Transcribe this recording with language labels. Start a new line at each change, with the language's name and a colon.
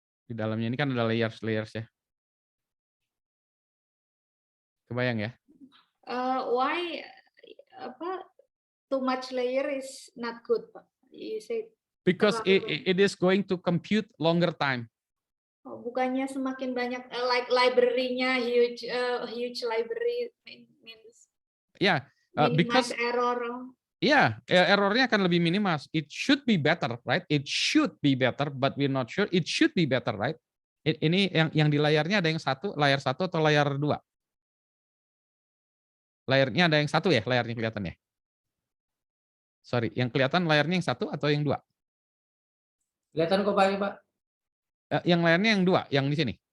Indonesian: Di dalamnya ini kan ada layers ya. Kebayang ya?
English: Why too much layer is not good, Pak? You say Because it is going to compute longer time.
Indonesian: Bukannya semakin banyak like library-nya
English: huge library means because error.
Indonesian: Errornya akan lebih minimal.
English: It should be better, right? It should be better, but we're not sure. It should be better, right?
Indonesian: Ini yang di layarnya ada yang layar 1 atau layar 2? Layarnya ada yang 1 ya, layarnya kelihatannya. Sorry, yang kelihatan layarnya yang 1 atau yang 2? Kelihatan kok Pak. Yang layarnya yang 2, yang di sini.